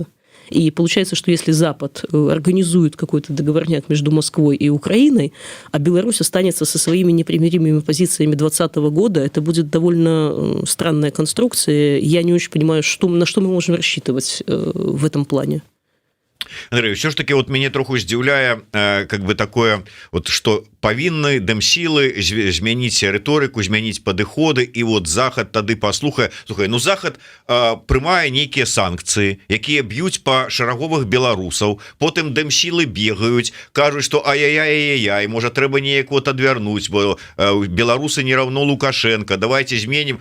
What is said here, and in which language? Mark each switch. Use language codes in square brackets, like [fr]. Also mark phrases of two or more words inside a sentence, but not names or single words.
[ru] И получается, что если Запад организует какой-то договорняк между Москвой и Украиной, а Беларусь останется со своими непримиримыми позициями 2020 года, это будет довольно странная конструкция. Я не очень понимаю, на что мы можем рассчитывать в этом плане. [be] Андрей, все ж таки вот мяне троху здзіўляе [ru] как бы такое вот, что [be] павінны дэмсілы змяніць рыторыку, змяніць падыходы, і вот Захад тады паслухае, слухай, ну Захад прымае нейкія санкцыі, якія б'юць па шараговых беларусаў, потым дэмсілы бегаюць, кажуць, што ай-яй-яй-яй, можа трэба неяк вот адвярнуць, бо беларусы [ru] не равно [be] Лукашенко, давайте зменім.